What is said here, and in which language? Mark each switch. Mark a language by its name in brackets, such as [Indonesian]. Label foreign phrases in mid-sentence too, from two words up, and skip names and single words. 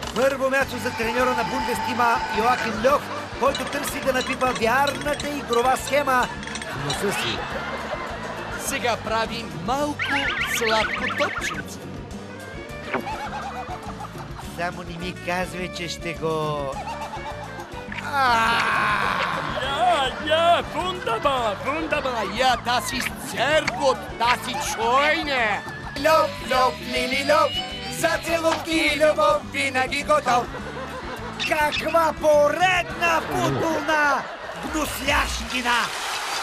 [Bulgarian] Първо място за треньора на Бундестима Йоахим Льов, който търси да напипа вярната игрова схема в носа си. Сега прави малко сладко топченце. Само не ми казвай, че ще го... [German] Ja, wunderbar, ja, das ist sehr gut, das ist schöne. [Bulgarian] Льов, льов, лили, льов, за целувки любов винаги готов. Каква поредна футболна гнуслящина!